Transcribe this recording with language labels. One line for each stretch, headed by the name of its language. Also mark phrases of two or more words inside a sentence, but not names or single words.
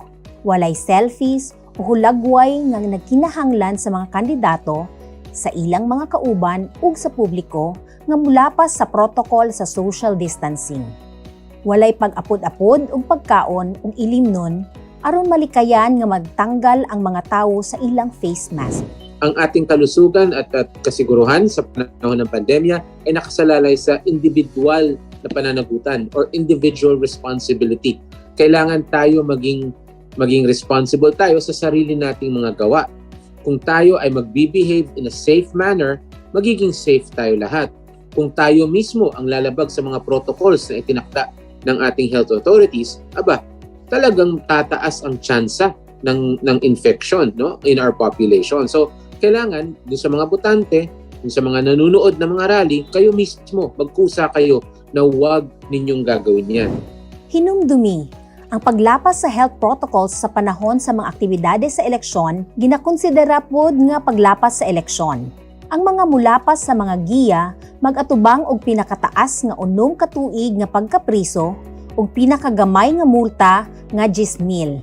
Cebuano: Walay selfies o hulagway nga nagkinahanglan sa mga kandidato sa ilang mga kauban ug sa publiko nga mulapas sa protocol sa
English: social distancing.
Cebuano: Walay pag-apod-apod ug pagkaon ug ilimnon aron malikayan nga magtanggal ang mga tawo sa ilang
English: face mask.
Filipino: Ang ating kalusugan at kasiguruhan sa panahon ng pandemya ay nakasalalay sa individual na pananagutan or
English: individual responsibility.
Filipino: Kailangan tayo maging responsible tayo sa sarili nating mga gawa. Kung tayo ay magbibehave
English: in a safe manner,
Filipino: magiging safe tayo lahat. kung tayo mismo ang lalabag sa mga protocols na itinakda ng ating
English: health authorities,
Filipino: talagang tataas ang tsansa ng infection, no,
English: in our population.
Filipino: So, kailangan doon sa mga botante, doon sa mga nanonood ng mga rally, kayo mismo, magkusa kayo na huwag ninyong gagawin yan.
Cebuano: Hinumdumi. Ang paglapas sa
English: health protocols
Cebuano: sa panahon sa mga aktibidades sa eleksyon, ginakonsidera pod nga paglapas sa eleksyon. Ang mga mulapas sa mga giya, mag-atubang og pinakataas nga 9 katuig nga pagkapriso ug pinakagamay nga multa nga 10,000.